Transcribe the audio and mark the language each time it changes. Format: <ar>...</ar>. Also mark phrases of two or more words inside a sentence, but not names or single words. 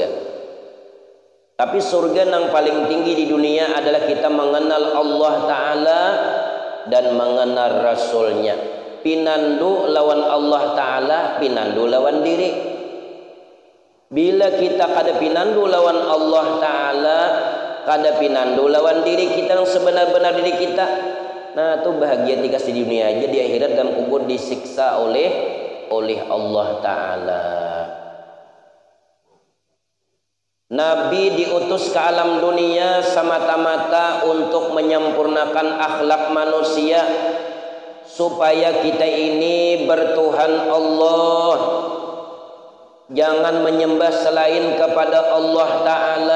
<id>Tapi surga yang paling tinggi di dunia adalah kita mengenal Allah Ta'ala dan mengenal Rasulnya.</id> <bjn>Pinandu lawan Allah Ta'ala, pinandu lawan diri.</bjn> <id>Bila kita kada pinandu lawan Allah Ta'ala, kada pinandu lawan diri kita yang sebenar-benar diri kita, nah itu bahagia tikas di dunia aja, di akhirat dan kubur disiksa oleh Allah Ta'ala. Nabi diutus ke alam dunia semata-mata untuk menyempurnakan akhlak manusia, supaya kita ini bertuhan Allah, jangan menyembah selain kepada Allah Ta'ala.</id>